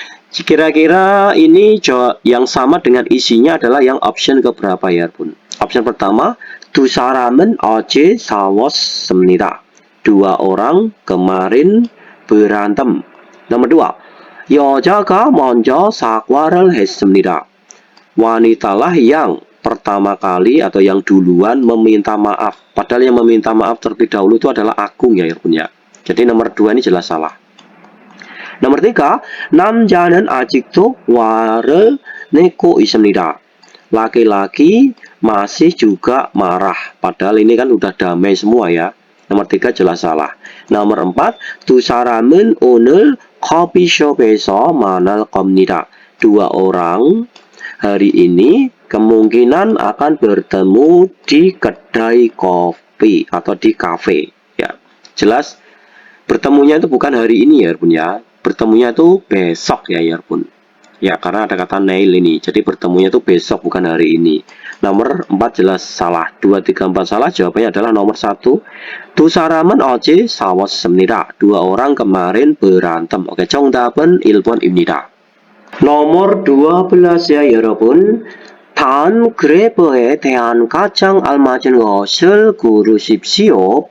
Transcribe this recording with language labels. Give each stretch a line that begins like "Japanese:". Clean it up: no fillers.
Indonesian: Kira-kira ini yang sama dengan isinya adalah yang option keberapa ya Bun? Option pertama,
Korean: 두 사람은 어제 싸웠습니다.
Indonesian: 2 orang kemarin berantem. Nomor 2,
Korean: 여자가 먼저 사과를 했습니다.
Indonesian: Wanitalah yang pertama kali atau yang duluan meminta maaf. Padahal yang meminta maaf terlebih dahulu itu adalah Agung ya Irfan ya. Jadi nomor 2 ini jelas salah. nomor 3,
Korean: 남자는 아직도 화를 내고 있습니다.
Indonesian: Laki-laki masih juga marah. Padahal ini kan udah damai semua ya. Nomor 3 jelas salah. nomor 4,
Korean: 두 사람은 오늘 커피숍에서 만날 겁니다.
Indonesian: 2 orang hari ini kemungkinan akan bertemu di kedai kopi atau di kafe ya. Jelas bertemunya itu bukan hari ini ya Bun ya. Bertemunya itu besok ya Bun. Ya, karena ada kata nail ini. Jadi bertemunya itu besok bukan hari ini. Nomor 4 jelas salah. 2, 3, 4 salah. Jawabannya adalah nomor 1.
Korean: 두 사람은 어제 싸웠습니다.
Indonesian: 2 orang kemarin berantem.
Korean: Oke, 정답은 1번입니다.
Indonesian: nomor 12 ya
Korean: 여러분. 다음 그래프에 대한 가장 알맞은 것을 고르십시오.